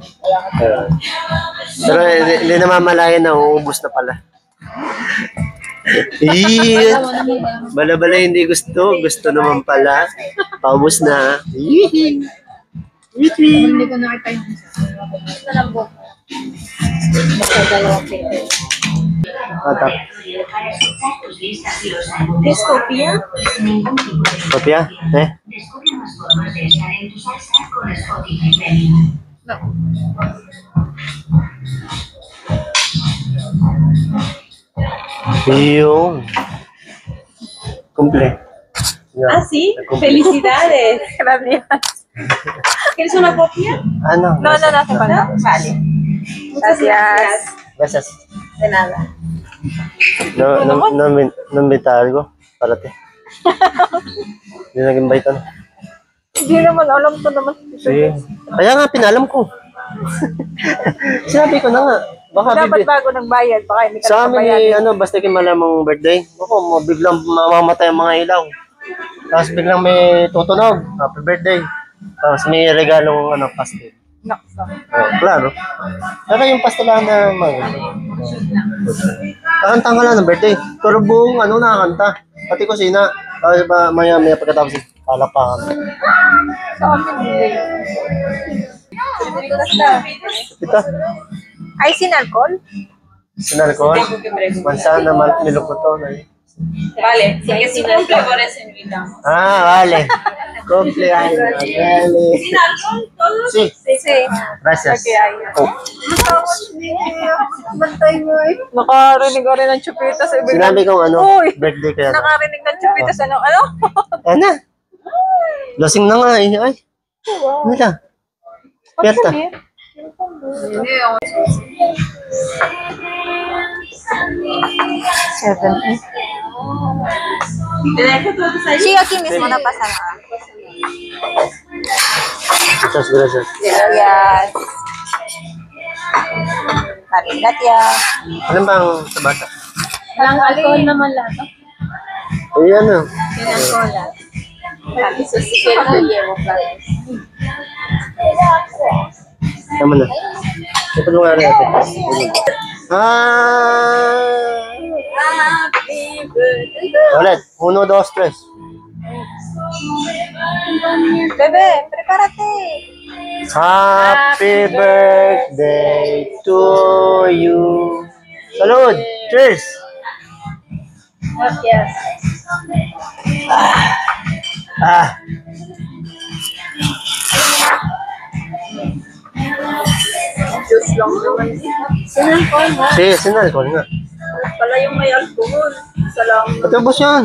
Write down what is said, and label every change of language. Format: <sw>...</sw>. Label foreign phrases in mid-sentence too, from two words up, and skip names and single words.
<tl>Pero hindi namamalayan na uubos na pala. Bala-bala hindi gusto. Gusto naman pala. Paubos na. Hindi ko nakita yung isa. Ito lang po. Basta dalawang plate. Atap.</tl> <es>¿Es copia?</es> <tl>Kopya? Eh? Yung...</tl> <es>Cumple. Yan. Ah, sí. Cumple. Felicidades. Gracias. ¿Quieres una copia?</es> <tl>Ano?</tl> <es>No, no, no, hace falta. Vale. Muchas Gracias. Gracias. De nada. No-invita algo para ti.</es> <tl>Hindi nag-invite ano. Hindi naman, alam ko naman. Sige. Kaya nga, pinalam ko. Sinabi ko na nga. Baka Dapat bago nagbayad, baka hindi ka sa amin nagbayad. basta malamang birthday. Ako, biglang mamamatay ang mga ilaw. Tapos biglang may tutunog.</tl> <en>Happy birthday.</en> <tl>Tapos may regalong pastel. Naksa. Oh, klaro. Pero yung pastelahan na kakanta nga lang ng birthday. Pero buong nakakanta. Pati kusina. Tapos ba maya pagkatapos palapakan. Sa amin, hindi. Ito. Ay,</tl> <es>sin alcohol? Sinalcohol. Manzana, melocoton. Vale, si es un cumple, por eso invitamos. Ah, vale. Cumpleaños. Vale. ¿Sin alcohol todo? Sí. Sí. Gracias.</es> <en>Okay, ay. Oh.</en> <tl>Bantay mo eh. Nakarinig ko rin ng chupitas. Sinabi kong Uy! birthday kaya. Nakarinig ng chupitas. Ano? Ano? Lasing na nga eh. Ay. Ano na? Pierta.</tl> <es>¿Te dejo todos ahí? Sí, aquí mismo, no pasa nada. Muchas gracias. Gracias. Vale, gracias.</es> <tl>Ano bang sa bata? Walang alcohol naman lahat. Eh, ano?</tl> <es>Sin alcohol</es> <tl>lahat.</tl> <es>Eso sí que lo llevo, ¿sabes?</es> <tl>Tama na. Ito nga rin natin.</tl> <en>Happy birthday.</en> <tl>Ulit. 1, 2, 3.</tl> <es>Bebe, prepárate.</es> <en>Happy birthday to you.</en> <es>Salud. Cheers. Gracias. Ah.</es> <tl>Diyos lang naman.</tl> <es>Sin alcohol</es> <tl>nga. Sí, sinalcohol nga. Pala yung may alcohol. Salamat. Patubos yan.</tl>